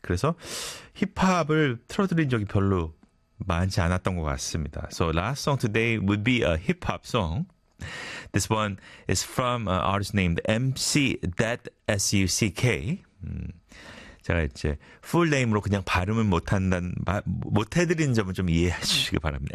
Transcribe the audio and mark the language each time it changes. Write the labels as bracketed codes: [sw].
[ko] 그래서 힙합을 틀어드린 적이 별로 많지 않았던 것 같습니다. [en] So last song today would be a hip-hop song. This one is from an artist named MC That Suck. [ko] 제가 이제 풀 네임으로 그냥 발음을 못해드리는 점을 좀 이해해 주시기 바랍니다.